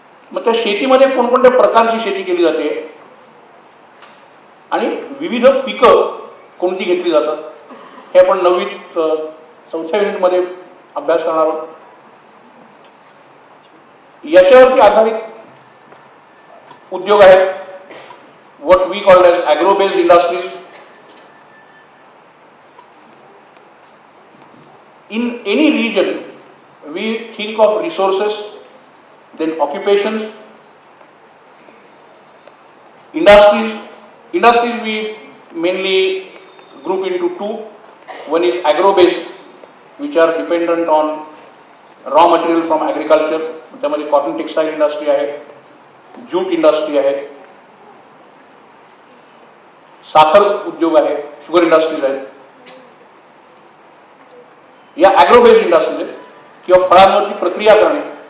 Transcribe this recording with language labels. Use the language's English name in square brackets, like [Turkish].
[Marathi] मग त्या शेतीमध्ये कोणकोणत्या प्रकारची शेती केली जाते आणि विविध पिकं कोणती घेतली जातात हे आपण 9वीत 4थ्या युनिटमध्ये अभ्यास करणार आहोत. याच्यावरती आधारित उद्योग आहेत, [English] What we called as agro based industries. In any region, we think of resources, then occupations, industries. Industries we mainly group into 2. One is agro-based, which are dependent on raw material from agriculture. [Marathi] त्यामध्ये cotton textile industry आहे, jute industry आहे, साखर उद्योग आहे, sugar industries आहेत. या agro based industries आहेत किंवा फळांवरती प्रक्रिया करणे,